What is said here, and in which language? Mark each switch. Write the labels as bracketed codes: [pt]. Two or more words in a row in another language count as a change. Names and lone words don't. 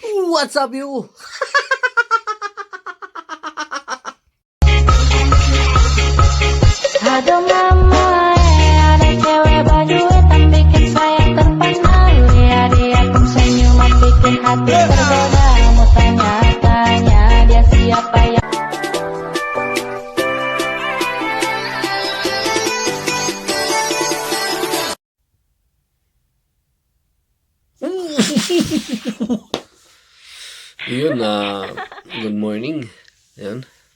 [en] What's up, you? [id] Aduh mama, ada cewek bajunya tak bikin saya terpana. Lihat dia pun senyuman bikin hati tergoda. Mau tanya-tanya dia siapa yang [en] Yun, good morning. Yan.